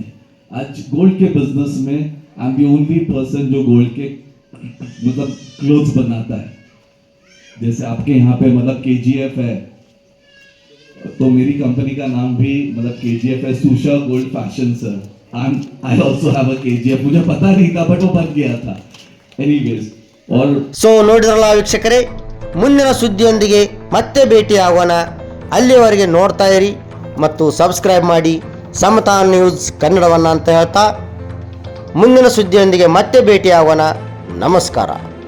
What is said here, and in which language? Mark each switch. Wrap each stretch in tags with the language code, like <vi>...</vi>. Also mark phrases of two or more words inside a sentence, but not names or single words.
<hi>आज गोल्ड के बिजनेस में</hi> <en>I am the only person</en> <hi>जो गोल्ड के मतलब क्लोथ्स बनाता है। जैसे आपके यहाँ पे मतलब KGF है, तो मेरी कंपनी का नाम भी मतलब KGF है, सुशा गोल्ड फैशन सर।</hi> <en>I also have a KGF,</en> <hi>मुझे पता नहीं था बट वो बन गया था। एनीवेज, और</hi> <kn>ಸೊ ನೋಡಿದ್ರಲ್ಲ ವೀಕ್ಷಕರೇ, ಮುಂದಿನ ಸುದ್ದಿಯೊಂದಿಗೆ ಮತ್ತೆ ಭೇಟಿಯಾಗೋಣ. ಅಲ್ಲಿವರೆಗೆ ನೋಡ್ತಾ ಇರಿ ಮತ್ತು ಸಬ್ಸ್ಕ್ರೈಬ್ ಮಾಡಿ ಸಮತಾ ನ್ಯೂಸ್ ಕನ್ನಡವನ್ನು ಅಂತ ಹೇಳ್ತಾ ಮುಂದಿನ ಸುದ್ದಿಯೊಂದಿಗೆ ಮತ್ತೆ ಭೇಟಿಯಾಗೋಣ. ನಮಸ್ಕಾರ.</kn>